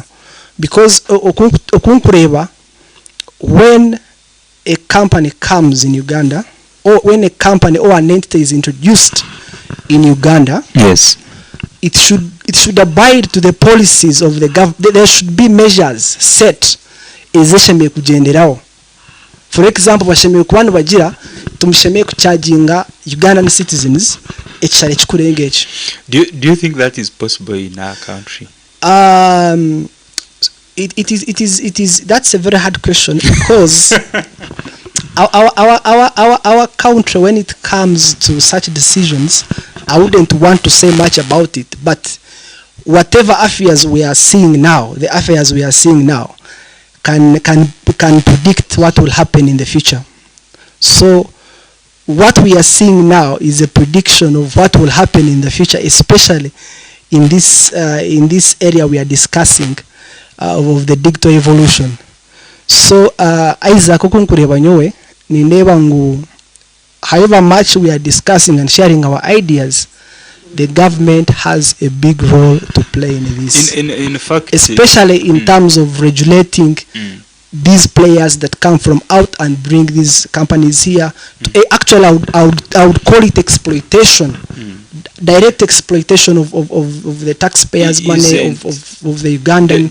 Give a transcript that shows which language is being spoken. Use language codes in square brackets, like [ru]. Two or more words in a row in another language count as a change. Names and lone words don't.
[en] Because when a company comes in Uganda, or when a company or an entity is introduced in Uganda, Yes. it should abide to the policies of the government. There should be measures set [cgg] ezeshemeye kugenderaho. [en] For example, [cgg] bashemeye kubana bagira tumshemeye kucharginga [en] Ugandan citizens [cgg] ekishale kikurenga ekyo. [en] Do you think that is possible in our country? It is that's a very hard question because our country, when it comes to such decisions, I wouldn't want to say much about it, but whatever affairs we are seeing now, can predict what will happen in the future. So what we are seeing now is a prediction of what will happen in the future, especially in this area we are discussing of the digital evolution. So Isaac [cgg] okunkureba nyowe nineba ngu [en] however much we are discussing and sharing our ideas, the government has a big role to play in this. In fact, especially in terms of regulating these players that come from out and bring these companies here. Actually, I would call it exploitation, direct exploitation of the taxpayers' money of the Ugandan.